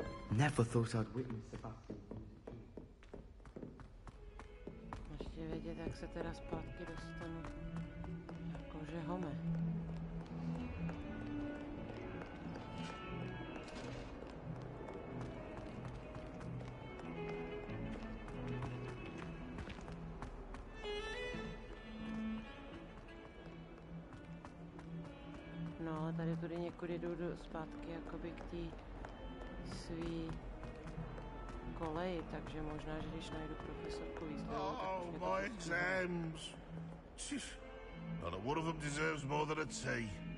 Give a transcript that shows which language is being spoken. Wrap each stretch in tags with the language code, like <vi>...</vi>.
<en>Never thought I'd witness Sebastian.</en> <cs>Ještě vědět, jak se teda zpátky dostanu. Jakože home. No, ale tady tudy někudy jdu zpátky jakoby k té svý koleji, takže možná, že když najdu profesorku Weasleyovou, tak už mě to</cs> <en>My exams! Not a one of them deserves more than a tea.</en>